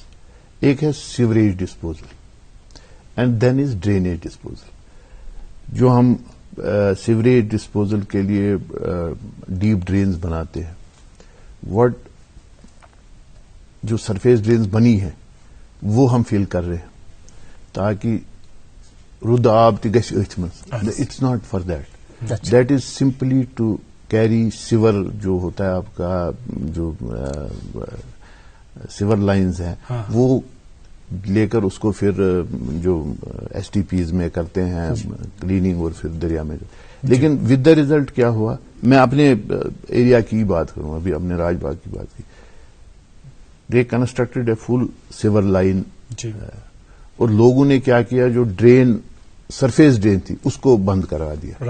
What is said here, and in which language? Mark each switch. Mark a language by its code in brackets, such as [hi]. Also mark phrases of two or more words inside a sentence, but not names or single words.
[ur] ایک ہے [en] sewerage disposal and then is drainage disposal. [ur] جو ہم [en] sewerage disposal [ur] کے لیے [en] deep drains [ur] بناتے ہیں, جو [en] surface drains [ur] بنی ہیں وہ ہم فل کر رہے ہیں تاکہ [ks] رد آب تہ گژھِ أتھۍ منٛز. [en] it's not for that, that is simply to carry sewer [ur] جو ہوتا ہے آپ کا, جو [en] sewer lines [ur] ہیں وہ لے کر اس کو پھر جو ایس ٹی پیز میں کرتے ہیں کلیننگ اور پھر دریا میں. لیکن [en] with the result [ur] کیا ہوا, میں اپنے ایریا کی بات کروں, ابھی اپنے راج باغ کی بات کی, [en] they constructed a full sewer line, [ur] اور لوگوں نے کیا کیا, جو [en] drain surface drain [ur] تھی اس کو بند کرا دیا.